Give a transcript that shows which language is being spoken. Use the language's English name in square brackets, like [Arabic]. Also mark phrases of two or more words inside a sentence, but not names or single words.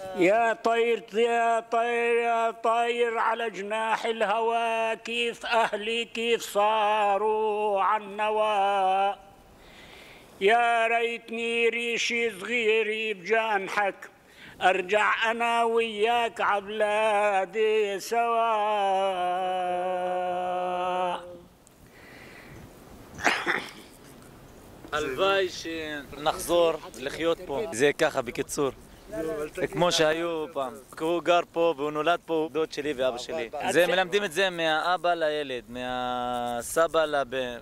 [Arabic] يا طير يا طير يا طير على جناح الهوى، كيف أهلي كيف صاروا عالنوى. يا ريتني ريشي صغيري بجانحك، أرجع أنا وياك عبلادي سوا. [Hebrew] הלוואי שנחזור לחיות פה. זה ככה בקיצור. כמו שהיו פעם. הוא גר פה והוא נולד פה, דוד שלי ואבא שלי. זה מלמדים את זה מהאבא לילד, מהסבא לבן.